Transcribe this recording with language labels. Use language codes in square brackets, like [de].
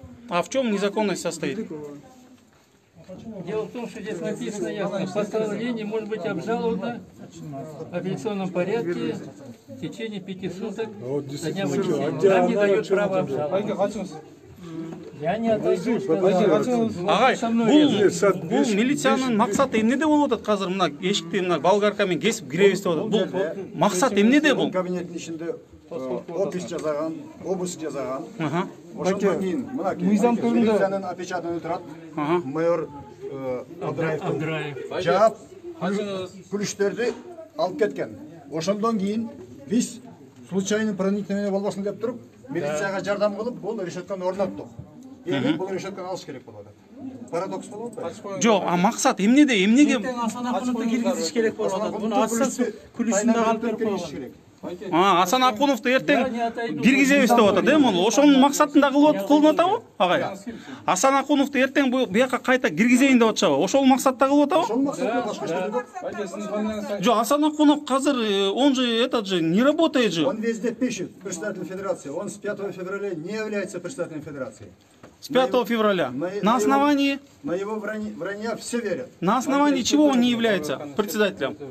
[ru] А в чем незаконность состоит? Дело в том, что здесь написано ясно, постановление может быть обжаловано в апелляционном порядке в течение 5 суток со дня вынесения. Нам не дает права обжаловать. [ky] Байке, качыңыз. [ru] Я не отойду. [ky] Агай, бул милициянын максаты эмнеде болуп атат азыр? Мына эшикти мына болгарка менен кесип киребиз деп атат. Бул максат эмнеде бул? Кабинеттин ичинде опись жасаган, обыск жасаган. Ошондон кийин мынакей мыйзам түрүндө милициянын опечатаны турат. Майор Абдраевдин жаап күлүштөрдү алып кеткен. Ошондон кийин биз [ru] случайный проникновение [ky] болбосун деп туруп, милицияга жардам кылып, бул решетканы орноттук. Эми бул решетканы алыш керек болуп атат. Парадокс болуп атпайбы? Жок, а максат эмнеде? Эмнеге? Асан Акуновду киргизиш керек болуп атат. Муну ачса күлүшүндө калып берип койгон. Асан Акуновду эртең киргизебиз деп атат, эми ошонун максатында кылынып атабы, агай? Асан Акуновду эртең буяка кайта киргизейин деп атышабы? Ошол максатта кылып атабы? Ошол максатта башка эч [ru] Жок, Асан Акунов азыр он же этот же не работает же. Он везде пишет председатель федерации. Он с 5 февраля не является председателем федерации. С 5 февраля. На основании? На его вранья все верят. На основании чего он не является председателем?